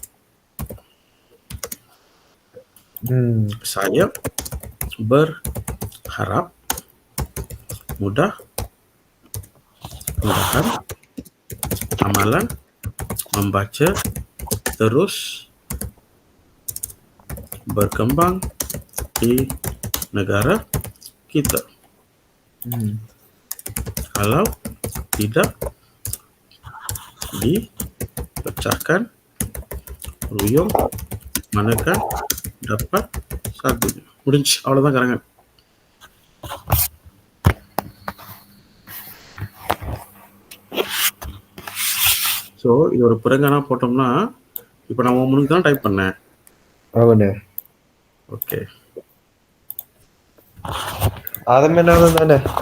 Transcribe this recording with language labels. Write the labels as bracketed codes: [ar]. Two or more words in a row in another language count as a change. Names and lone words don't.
[ms] Saya berharap mudah-mudahan amalan membaca terus berkembang di negara kita. Kalau tidak dipecahkan, ruyung manakah dapat sagunya. [ta] முடிஞ்சு அவ்வளவுதான் கரங்கன். ஸோ இது ஒரு பிறங்கனா போட்டோம்னா இப்போ நான் 1 மினிட் தான் டைப் பண்ணேன். ஆமாண்ணே. ஓகே. 1/2 மணி நேரம் தானே?